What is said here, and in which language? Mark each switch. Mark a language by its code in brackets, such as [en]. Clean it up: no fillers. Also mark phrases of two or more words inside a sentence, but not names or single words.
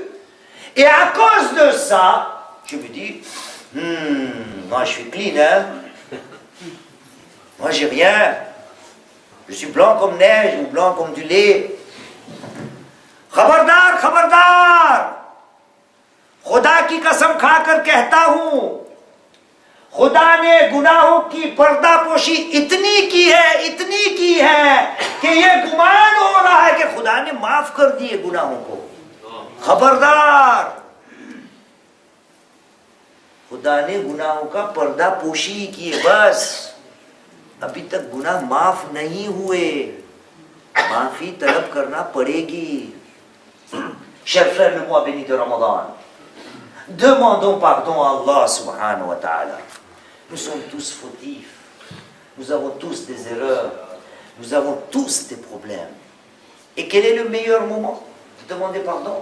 [fr] Et à cause de ça, je me dis, moi je suis clean, hein. Moi j'ai rien. Je suis blanc comme neige ou blanc comme du lait. [hi] खबरदार, खबरदार. खुदा की कसम खाकर कहता हूं, खुदा ने गुनाहों की पर्दापोशी इतनी की है कि ये गुमान हो रहा है कि खुदा ने माफ कर दिए गुनाहों को। खबरदार, खुदा ने गुनाहों का पर्दापोशी की है बस। अभी तक गुनाह माफ नहीं हुए, माफी तलब करना पड़ेगी. [fr] Chers frères, le mois béni de Ramadan, demandons pardon à Allah [ar] سبحانه وتعالى. [fr] Nous sommes tous fautifs, nous avons tous des erreurs, nous avons tous des problèmes. Et quel est le meilleur moment de demander pardon?